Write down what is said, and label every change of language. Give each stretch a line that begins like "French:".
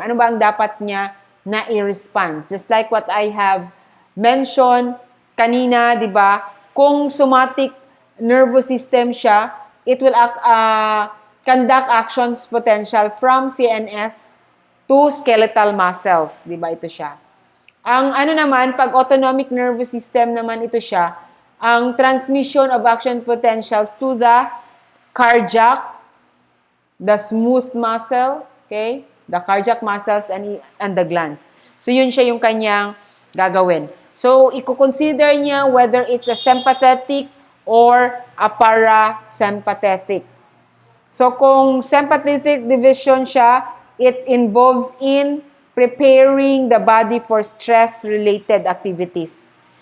Filipino: Ano ba ang dapat niya na i-response?
English: Just like what I have mentioned
Filipino: kanina, di ba?
English: Kung somatic nervous system siya, it will conduct actions potential from CNS to skeletal muscles.
Filipino: Di ba ito siya?
English: Ang naman, pag autonomic nervous system naman ito siya, ang transmission of action potentials to the cardiac, the smooth muscle, okay? The cardiac muscles and the glands.
Filipino: So yun siya yung kanyang gagawin.
English: So i-consider niya whether it's a sympathetic or a parasympathetic. So kung sympathetic division siya, it involves in preparing the body for stress-related activities.